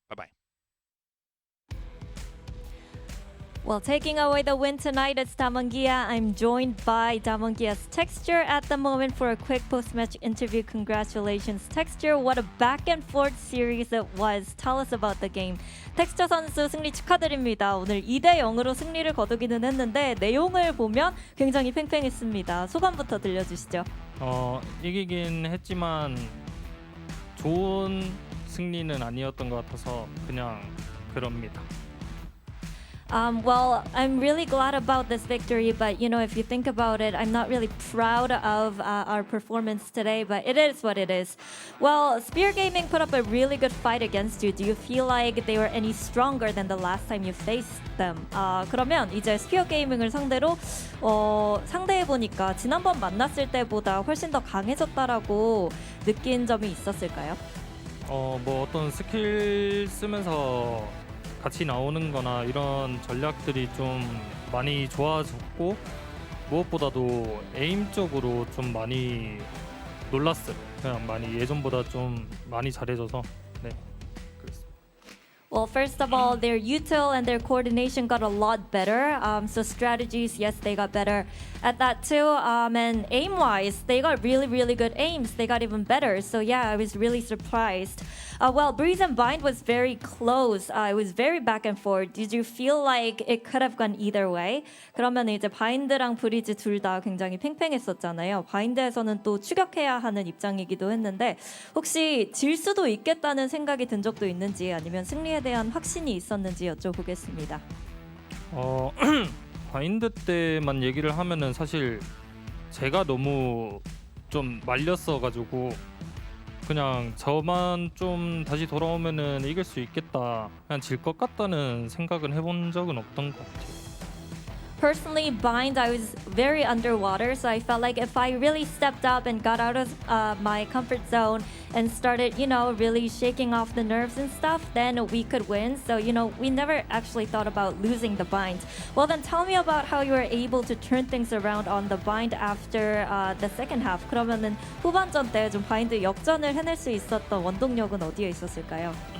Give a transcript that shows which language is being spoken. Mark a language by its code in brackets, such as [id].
[en] Bye-bye. Well, taking away the win tonight at Day1 KIA, I'm joined by Day1 KIA's Texture at the moment for a quick post-match interview. Congratulations, Texture. What a back-and-forth series it was. Tell us about the game. [ko] 텍스처 선수 승리 축하드립니다. 오늘 2대0으로 승리를 거두기는 했는데 내용을 보면 굉장히 팽팽했습니다. 소감부터 들려주시죠. 이기긴 했지만 좋은 승리는 아니었던 것 같아서 그냥 그럽니다. [en] Well, I'm really glad about this victory, but if you think about it, I'm not really proud of our performance today, but it is what it is. Well, Spear Gaming put up a really good fight against you. Do you feel like they were any stronger than the last time you faced them? [ko] 그러면 이제 Spear Gaming을 상대로 상대해보니까 지난번 만났을 때보다 훨씬 더 강해졌다라고 느낀 점이 있었을까요? 어떤 스킬 쓰면서 같이 나오는 거나 이런 전략들이 좀 많이 좋아졌고 무엇보다도 에임 쪽으로 좀 많이 놀랐어요. 그냥 많이 예전보다 좀 많이 잘해져서 네. [en] Well, first of all, their util and their coordination got a lot better. So strategies, yes, they got better at that too. And aim-wise, they got really, really good aims. They got even better. So yeah, I was really surprised. Well, Breeze and Bind was very close. It was very back and forth. Did you feel like it could have gone either way? [ko] 그러면 이제 바인드랑 브리즈 둘 다 굉장히 팽팽했었잖아요. 바인드에서는 또 추격해야 하는 입장이기도 했는데 혹시 질 수도 있겠다는 생각이 든 적도 있는지 아니면 승리에 대한 확신이 있었는지 여쭤보겠습니다. 바인드 때만 얘기를 하면은 사실 제가 너무 좀 말렸어가지고 그냥 저만 좀 다시 돌아오면은 이길 수 있겠다, 그냥 질 것 같다는 생각은 해본 적은 없던 것 같아요. [en] Personally, Bind, I was very underwater, so I felt like if I really stepped up and got out of my comfort zone and started, really shaking off the nerves and stuff, then we could win. So, we never actually thought about losing the Bind. Well, then tell me about how you were able to turn things around on the Bind after the second half. [ko] 그러면은 후반전 때 좀 바인드 역전을 해낼 수 있었던 원동력은 어디에 있었을까요?